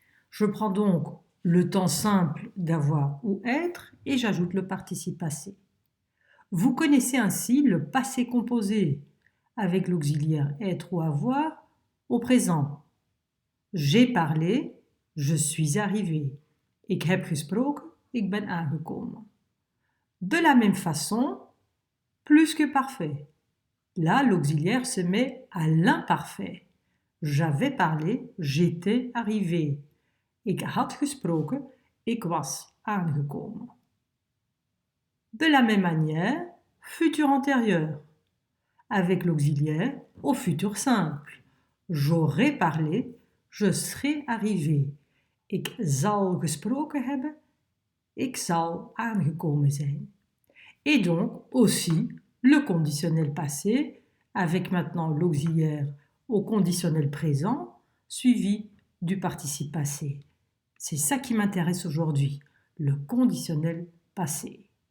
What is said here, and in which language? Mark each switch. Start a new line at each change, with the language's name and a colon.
French: Je prends donc le temps simple d'avoir ou être et j'ajoute le participe passé. Vous connaissez ainsi le passé composé avec l'auxiliaire être ou avoir au présent. J'ai parlé, je suis arrivé.
Dutch: Ik heb gesproken, ik ben aangekomen.
French: De la même façon, plus que parfait. Là, l'auxiliaire se met à l'imparfait. J'avais parlé, j'étais arrivé.
Dutch: Ik had gesproken, ik was aangekomen.
French: De la même manière, futur antérieur, avec l'auxiliaire au futur simple. J'aurais parlé, je serais arrivé.
Dutch: Ik zal gesproken hebben, ik zal aangekomen zijn.
French: Et donc aussi le conditionnel passé avec maintenant l'auxiliaire au conditionnel présent suivi du participe passé. C'est ça qui m'intéresse aujourd'hui, le conditionnel passé.